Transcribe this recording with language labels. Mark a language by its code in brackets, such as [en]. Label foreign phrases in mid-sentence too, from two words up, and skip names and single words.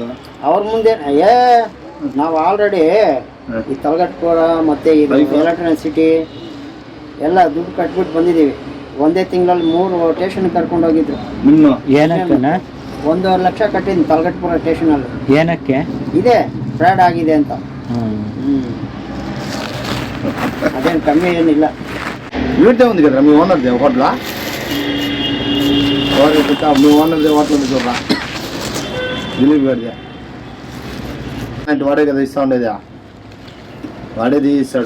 [kn] ಅವ್ರ ಮುಂದೆ ನಾವು ಆಲ್ರೆಡಿ ಈ ತಲಗಟ್ಪುರ ಮತ್ತೆ ಇದು ಎಲೆಕ್ಟ್ರಾನಿಕ್ ಎಲ್ಲ ದುಡ್ಡು ಕಟ್ಬಿಟ್ಟು ಬಂದಿದ್ದೀವಿ. ಒಂದೇ ತಿಂಗಳಲ್ಲಿ 3 ಸ್ಟೇಷನ್ ಕರ್ಕೊಂಡು ಹೋಗಿದ್ರು. ಇನ್ನು ಏನಕ್ಕೆ 1.5 ಲಕ್ಷ ಕಟ್ಟಿದ್ದೀನಿ ತಲಗಟ್ಪುರ ಸ್ಟೇಷನಲ್ಲಿ. ಏನಕ್ಕೆ? ಇದೆ ಫ್ರಾಡ್ ಆಗಿದೆ ಅಂತ. ಅದೇನು ಕಮ್ಮಿ ಏನಿಲ್ಲ. ಇವತ್ತೇ ಒಂದು ಕಡೆ [te] మీ ఓనర్దే హోటలా మీ ఓనర్దే హోటల్ ఉంది చూడరా, దిలీప్ గారిదే. అంటే వాడే కదా ఇస్తా ఉండేది, వాడేది ఇస్తాడు.